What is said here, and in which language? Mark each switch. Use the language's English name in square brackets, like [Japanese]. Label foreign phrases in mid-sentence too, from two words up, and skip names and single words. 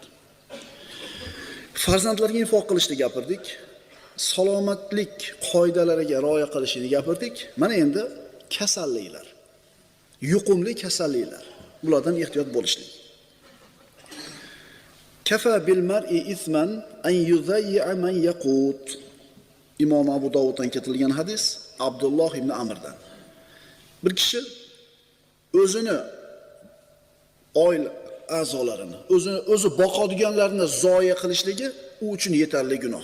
[Uzbek] Farzandlarga infoq qilishni gapirdik. Salomatlik qoidalariga rioya qilishni gapirdik. Mana endi kasalliklar. Yuqumli kasalliklar. Bulardan ehtiyot bo'lishlik. [Arabic] كفى بالمرء إثما أن يضيع من يقوت. [Uzbek] Imom Abu Dovuddan keltirilgan hadis Abdulloh ibn Amrdan. Bir kishi o'zini oila a'zolarini, o'zi boqadiganlarini zoya qilishligi u uchun yetarli gunoh.